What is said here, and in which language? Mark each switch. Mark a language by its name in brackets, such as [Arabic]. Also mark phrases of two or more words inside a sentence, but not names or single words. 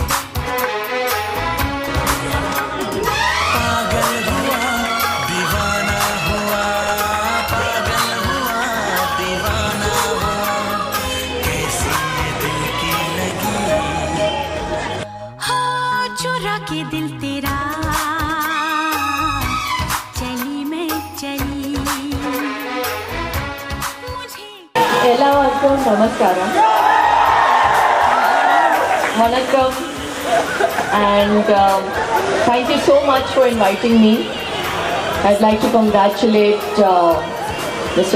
[Hindi] पागल हुआ दीवाना हुआ, पागल हुआ दीवाना हुआ, कैसी ये दिल की लगी, हाँ चुरा के दिल तेरा चली मैं चली. [Kannada] ಎಲ್ಲರಿಗೂ ನಮಸ್ಕಾರ. [English] Vanakkam, and thank you so much for inviting me. I'd like to congratulate Mr.